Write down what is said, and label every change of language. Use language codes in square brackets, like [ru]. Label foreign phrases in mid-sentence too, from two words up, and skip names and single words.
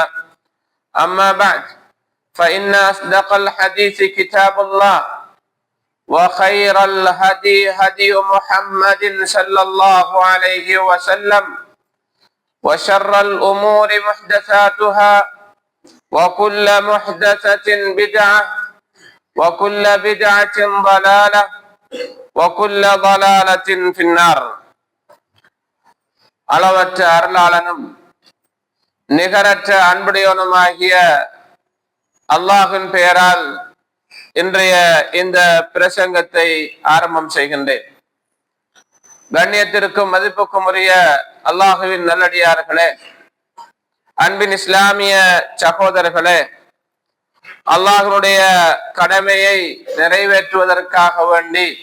[ar] أما بعد، فإن أصدق الحديث كتاب الله، وخير الهدي هدي محمد صلى الله عليه وسلم، وشر الأمور محدثاتها، وكل محدثة بدعة، وكل بدعة ضلالة، وكل ضلالة في النار. [ta] அளவற்ற அருளாளனும் நிகரற்ற அன்புடையவனுமாகிய அல்லாஹ்வின் பெயரால் இன்றைய இந்த பிரசங்கத்தை ஆரம்பம் செய்கின்றேன். கண்ணியத்திற்கும் மதிப்புக்கும் உரிய அல்லாஹுவின் நல்லடியார்களே, அன்பின் இஸ்லாமிய சகோதரர்களே, அல்லாஹ்வுடைய கடமையை நிறைவேற்றுவதற்காக வேண்டி